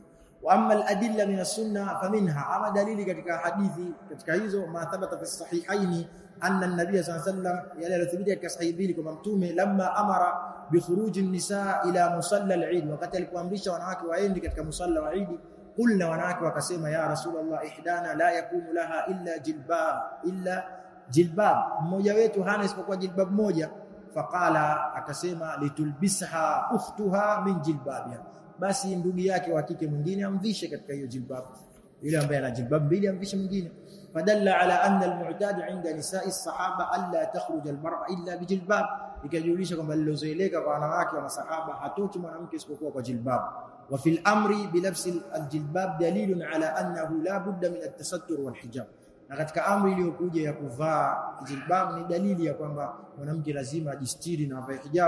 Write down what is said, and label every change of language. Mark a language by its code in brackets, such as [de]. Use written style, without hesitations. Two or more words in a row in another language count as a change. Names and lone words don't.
[ar] وأما الأدلة من السنة فمنها, [sw] ama dalili katika hadithi katika hizo [ar] ما ثبت في الصحيحين أن النبي صلى الله عليه وسلم [sw] yale alithibiti katika sahihi mbili kwamba mtume [ar] لما أمر بخروج النساء إلى مصلى العيد, [sw] wakati alipoamrisha wanawake waende katika musalla wa Eid, kulna wanawake wakasema [ar] يا رسول الله إحدانا لا يكون لها إلا جلباب, [sw] mmoja wetu hana isipokuwa jilbab moja. Faqala, akasema [ar] لتلبسها أختها من جلبابها, [sw] basi ndugu yake wa kike mwingine amvishe katika hiyo jilbab, yule ambaye ana jilbab mbili amvishe mwingine. [ar] فدل على أن المعتاد عند نساء الصحابة ألا تخرج المرأة إلا بجلباب, [sw] ikajulisha kwamba lilozoeleka kwa wanawake wa masahaba hatoki mwanamke isipokuwa kwa jilbab. [ar] وفي الأمر بلبس الجلباب دليل على أنه لا بد من التستر والحجاب, [sw] na katika amri iliyokuja ya kuvaa jilbab ni dalili ya kwamba mwanamke lazima ajistiri na avae hijab.